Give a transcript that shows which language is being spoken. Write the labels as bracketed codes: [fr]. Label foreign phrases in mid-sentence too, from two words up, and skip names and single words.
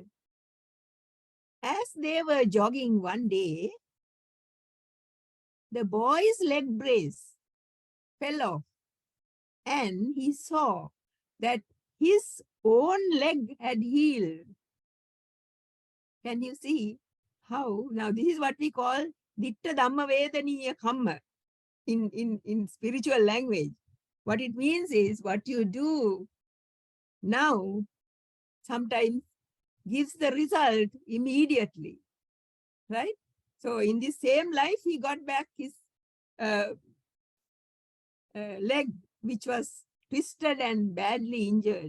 [en] As they were jogging one day, the boy's leg brace fell off, and he saw that his own leg had healed. Can you see how? Now, this is what we call [pi] ditta dhamma vedaniya kamma [en] in spiritual language. What it means is what you do now sometimes gives the result immediately, right? So in this same life, he got back his leg, which was twisted and badly injured.